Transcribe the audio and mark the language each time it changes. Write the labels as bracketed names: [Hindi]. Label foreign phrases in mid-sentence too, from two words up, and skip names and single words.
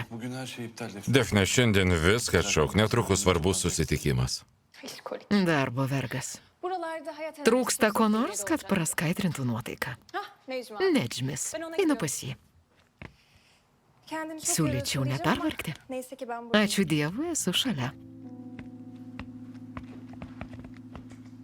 [Turkish] Bugün her şey iptal Defne. [Lithuanian] Defne, šiandien viską atšauk, netrukus svarbus susitikimas. [Turkish] İşkolik. [Lithuanian] Darbo vergas. [Turkish] Buralarda hayat [Lithuanian] Trūksta ko nors, kad praskaidrintų nuotaiką. [Turkish] Hah, Necma. [Lithuanian] Nedžmis. Einu pas jį. [Turkish] Kendini çok [Lithuanian] Siūlyčiau [Turkish] yoruyorsun diyeceğim ama [Lithuanian] nepervargti. [Turkish] Neyse ki ben buradayım. [Lithuanian] Ačiū Dievui, esu šalia.